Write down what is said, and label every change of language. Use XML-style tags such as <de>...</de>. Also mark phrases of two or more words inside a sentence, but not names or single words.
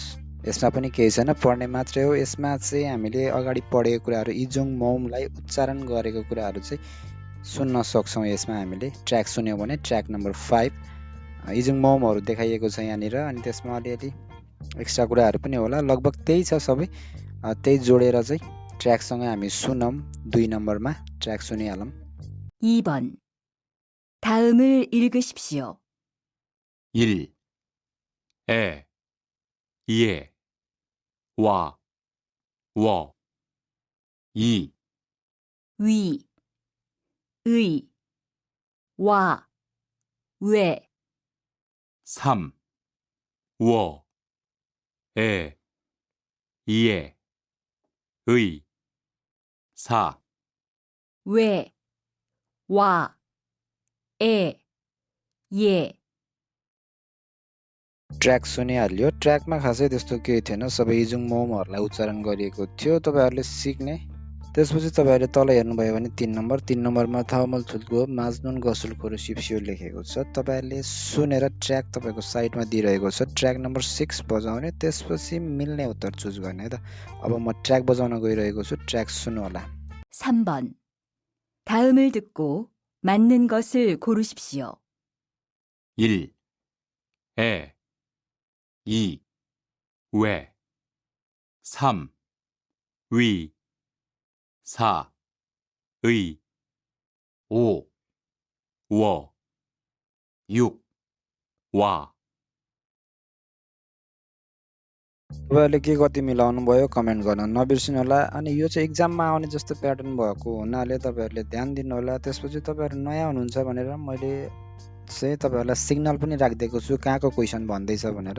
<ne>यसमा पनि केही छैन, पढ्ने मात्रै हो। यसमा चाहिँ हामीले अगाडि पढेको कुराहरू,</ne> <ko>이중 모음</ko> <ne>उच्चारण गरेको कुराहरू चाहिँ सुन्न सक्छौँ। यसमा हामीले ट्र्याक सुन्यौँ भने ट्र्याक नम्बर 5</ne> <ko>이중 모음</ko> <ne>देखाइएको छ यहाँनिर। अनि त्यसमा अलिअलि एक्स्ट्रा कुराहरू पनि होला, लगभग त्यही छ सबै। त्यही जोडेर चाहिँ ट्र्याकसँग हामी सुनौँ। 2 नम्बरमा ट्र्याक सुनिहालौँ।</ne> <ko>2번 다음을 읽으십시오. 1, 에, 예, 와, 워. 2, 위, 의, 와, 왜, 3, 워, 에, 예, 의. 4, 왜, 와, 에, 예,</ko> <ne>ट्र्याक सुनिहाल्यो। ट्र्याकमा खासै त्यस्तो केही थिएन, सबै</ne> <ko>이중 모음</ko> <ne>उच्चारण गरिएको थियो, तपाईँहरूले सिक्ने। त्यसपछि तपाईँहरूले तल हेर्नुभयो भने 3 नम्बर, 3 नम्बरमा थामल थुल्को माझनुन गसुल खोरो सिप्सियो लेखेको छ। तपाईँहरूले सुनेर ट्र्याक तपाईँको साइडमा दिइरहेको छ, ट्र्याक नम्बर 6 बजाउने, त्यसपछि मिल्ने उत्तर चुज गर्ने है त। अब म ट्र्याक बजाउन गइरहेको छु, ट्र्याक सुन्नु होला।</ne> <ko>3번. 다음을 듣고 맞는 것을 고르십시오. 1. 에 2. 왜 3. 위 4. 의 5. 워 6. 와</ko> <ne>तपाईँहरूले के कति मिलाउनु भयो कमेन्ट गर्न नबिर्सिनु होला। अनि यो चाहिँ एक्जाममा आउने जस्तो प्याटर्न भएको हुनाले तपाईँहरूले ध्यान दिनु होला। त्यसपछि तपाईँहरू नयाँ हुनुहुन्छ भनेर मैले चाहिँ तपाईँहरूलाई सिग्नल पनि राखिदिएको छु कहाँको क्वेसन भन्दैछ भनेर।</ne>